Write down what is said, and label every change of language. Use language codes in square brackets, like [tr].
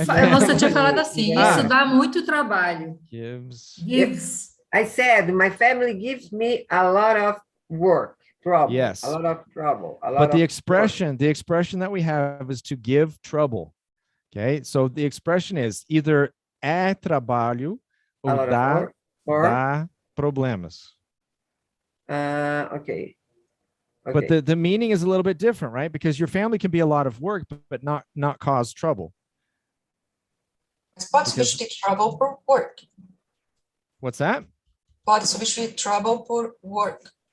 [pt] Você tinha falado assim, isso dá muito trabalho. [en] Gives. I said my family gives me a lot of work, trouble. Yes. A lot of trouble. But the expression that we have is to give trouble. Okay, so the expression is either [pt] é trabalho ou dá problemas. [en] Okay. But the meaning is a little bit different, right? Because your family can be a lot of work, but not cause trouble. [pt] Pode substituir trouble por work. [en] What's that? [pt] Pode substituir trouble por work.